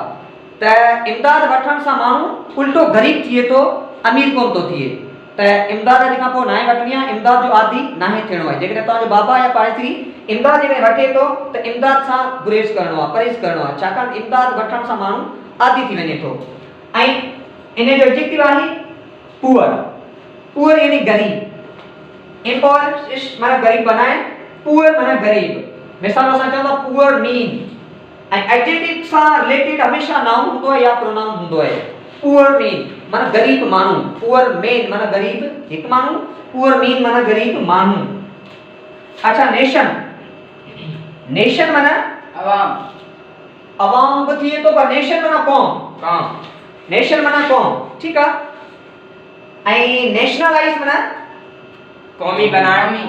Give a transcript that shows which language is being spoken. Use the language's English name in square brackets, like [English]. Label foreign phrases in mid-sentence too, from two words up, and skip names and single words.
[Sindhi] त इमदाद वठण सां माण्हू उल्टो ग़रीब थिए थो, अमीर कोन थो थिए। त इमदाद खां पोइ नाहे वठणी आहे, इमदाद जो आदी नाहे थियणो आहे। जेकॾहिं तव्हांजो बाबा या पाड़ेसरी इमदाद जेकॾहिं वठे थो त इमदाद सां गुरेज़ करणो आहे, परहेज़ करणो आहे, छाकाणि इमदाद वठण सां माण्हू आदी थी वञे थो। ऐं इन जो एडजेक्टिव आहे पुअर। पुअर यानी ग़रीब। इम्पोवरिश माना ग़रीब बनाइण, पुअर माना ग़रीब। मिसाल असां चवंदा [English] poor men. [Sindhi] ऐं एडजेक्टिव सां रिलेटेड हमेशा नाउन हूंदो आहे या प्रोनाउन हूंदो आहे। [English] poor men [Sindhi] माना ग़रीब माण्हू, [English] poor man [Sindhi] माना ग़रीब हिकु माण्हू, [English] poor men [Sindhi] माना ग़रीब माण्हू। अच्छा, नेशन। नेशन माना अवाम। अवाम बि थिए थो, पर नेशन माना कौम। नेशन माना कौम, ठीकु आहे। ऐं नेशनलाइज माना क़ौमी बनाइण।